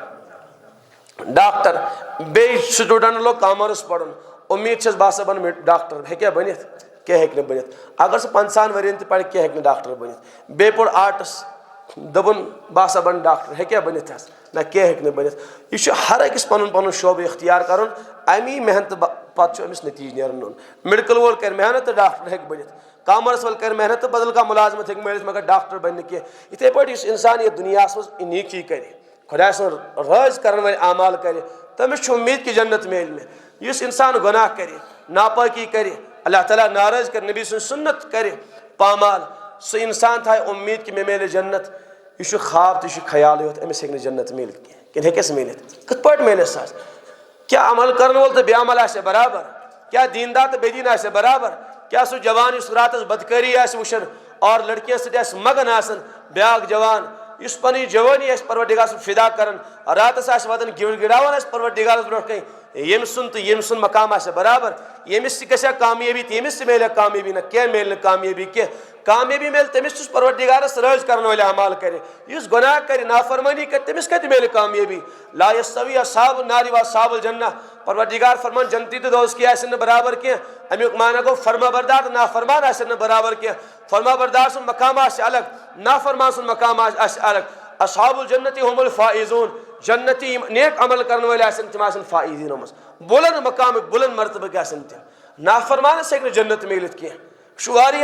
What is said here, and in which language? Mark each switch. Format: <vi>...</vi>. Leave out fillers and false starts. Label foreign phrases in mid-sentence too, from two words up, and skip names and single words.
<ks>بنہٕ ڈاکٹر بیٚیہِ سٹوٗڈنٹ لوگ کامٲرٕس پرُن اُمید چھس بہٕ ہسا بنہٕ ڈاکٹر ہیٚکیٛاہ بٔنِتھ کینٛہہ ہیٚکہِ نہٕ بٔنِتھ اگر سُہ 50 ؤرین تہِ پرِ کینٛہہ ہیٚکہِ نہٕ ڈاکٹر بٔنِتھ بیٚیہِ پوٚر آرٹس دوٚپُن بہٕ ہسا بنہٕ ڈاکٹر ہیٚکیٛاہ بٔنِتھ حظ نہ کینٛہہ ہیٚکہِ نہٕ بٔنِتھ یہِ چھُ ہر أکِس پنُن پنُن شوبہٕ اختیار کرُن امی محنتہٕ پتہٕ چھُ أمِس نتیٖجہٕ نیران نیُن میڈِکل وول کرِ محنت تہٕ ڈاکٹر ہیٚکہِ بٔنِتھ کامٲرٕس وول کرِ محنت تہٕ بدل کانٛہہ مُلازمت ہیٚکہِ مِلِتھ مگر ڈاکٹر بنہِ نہٕ کینٛہہ یِتھے پٲٹھۍ یُس انسان یتھ دُنیاہس منٛز نیکی کرِ خۄداے سُنٛد رٲضۍ کرن وٲلۍ اعمال کرِ تٔمِس چھُ اُمید کہِ جنت میلہِ مےٚ یُس انسان گۄناہ کرِ ناپٲکی کرِ اللہ تعالیٰ ناراض کرِ نبی سٕنٛز سُنت کرِ پامال سُہ انسان تھایہِ اُمید کہِ مےٚ میلہِ جنت یہ چھُ خواب تہٕ یہِ چھُ خیالٕے یوت أمِس ہیٚکہِ نہٕ جنت میٖلِتھ کینٛہہ کِنہٕ ہیٚکٮ۪س میٖلِتھ کِتھ پٲٹھۍ میلٮ۪س حظ کیٛاہ عمل کرن وول تہٕ بے عمل آسیا برابر کیٛاہ دیندار تہٕ بے دیٖن آسیا برابر کیٛاہ سُہ جوان یُس راتس بدکٲری آسہِ وٕچھان اور لڑکِین سۭتۍ آسہِ مگن آسان بیاکھ جوان یُس پنٕنۍ جوٲنی آسہِ پروردگار سُنٛد فدا کران راتس آسہِ واتان گِراوان آسہِ پروردگارس برونٛٹھ کَنۍ ییٚمہِ سُنٛد تہٕ ییٚمہِ سُنٛد مقام آسیا برابر ییٚمِس تہِ گژھِ ہا کامیٲبی تہٕ ییٚمِس تہِ میلہِ ہا کامیٲبی نہ کینٛہہ میلہِ نہٕ کامیٲبی کینٛہہ کامیٲبی میلہِ تٔمِس یُس پروردگارس رٲضۍ کرن وٲلۍ اعمال کرِ یُس گۄناہ کرِ نافرمٲنی کرِ تٔمِس کتہِ میلہِ کامیٲبی</ks> <ar>لا یستوی اصحاب النار و اصحاب الجنہ</ar> <ks>پروردگار فرمان جنتی تہٕ دوزکی آسن نہٕ برابر کینٛہہ امیُک معنی گوٚو فرما بردار تہٕ نافرمان آسن نہٕ برابر کینٛہہ فرما بردار سُنٛد مقام آسہِ الگ نافرمان سُنٛد مقام آسہِ الگ</ks> <ar>اصحاب الجنتی هم الفائزون</ar> <ks>جنتی یِم نیک عمل کرن وٲلۍ آسن تِم آسن فائزیٖنو منٛز بُلند مقامٕکۍ بُلند مرتبٕکۍ آسن تِم نافرمانس ہیٚکہِ نہٕ جنت میٖلِتھ کینٛہہ یہِ چھُ</ks>